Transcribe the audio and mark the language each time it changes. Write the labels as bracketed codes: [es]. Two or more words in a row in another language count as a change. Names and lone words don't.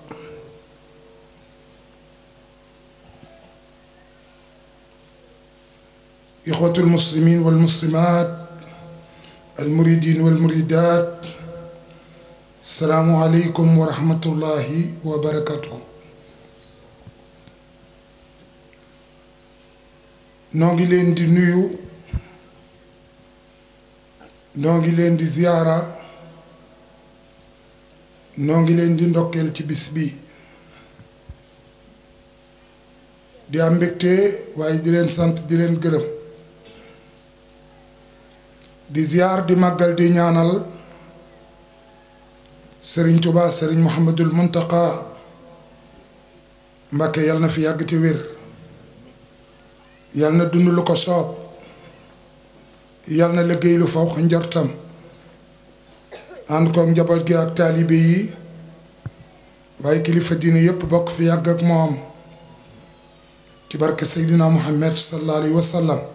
[ar] إخوة المسلمين والمسلمات المريدين والمريدات السلام عليكم ورحمة الله وبركاته [wo] نوغي لين دي نيو نوغي لين دي زيارة نوغي لين دي ndokkel ci bis bi di am mbégte waaye di leen sant di leen gërëm di ziar di màggal di ñaanal Serigne Touba Serigne Mouhamadul Muntaqa Mbakke yal na fi yàgg te wér yal na dund lu ko soob yal na liggéey lu faw njortam ànd koog njaboot gi ak taalibe yi waaye kilifa diine yépp bokk fi yàgg ak moom ci barke Seydina Muhammad [ar] صلى الله عليه وسلم